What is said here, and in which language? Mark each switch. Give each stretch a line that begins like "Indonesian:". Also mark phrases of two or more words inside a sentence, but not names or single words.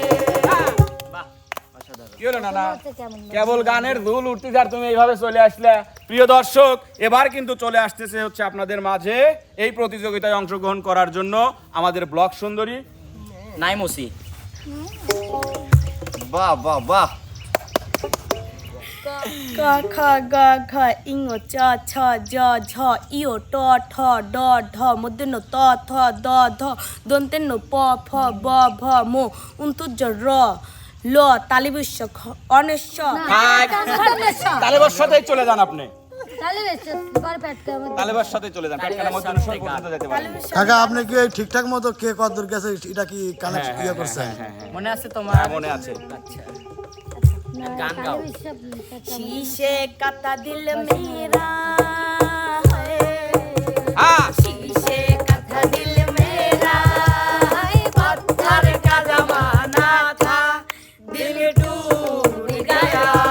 Bangla: কি হলো নানা কেবল গানের দুল উঠতে আর তুমি এইভাবে চলে আসলে। প্রিয় দর্শক, এবার কিন্তু চলে আসতেছে হচ্ছে আপনাদের মাঝে এই প্রতিযোগিতায় অংশগ্রহণ করার জন্য আমাদের ব্লক সুন্দরী নাইমুসি বাহ বাহ বাহ ক খ গ ঘ ইং চ ছ জ ঝ ইয় ট ঠ ড ঢ মূর্ধন্য ত থ দ ধ দন্তেন্য প ফ ব ভ ম উন্তুজ র ল তালিবস্য অনেশ্য তালেবার সাথেই চলে যান আপনি তাহলে তালেবার সাথেই চলে যান পেটখানা মধ্যে স্বর পর্যন্ত যেতে পারেন। কাকা আপনি কি এই ঠিকঠাক মতো কে কতদূর গেছে এটা কি কানেক্ট ইয়ে করছেন? মনে আছে তোমার? হ্যাঁ, মনে আছে। আচ্ছা গান গাও।
Hindi: शीशे का ता दिल मेरा है
Bangla: হ্যাঁ
Hindi: शीशे का था दिल मेरा है पत्थर का जमाना था दिल टूट गया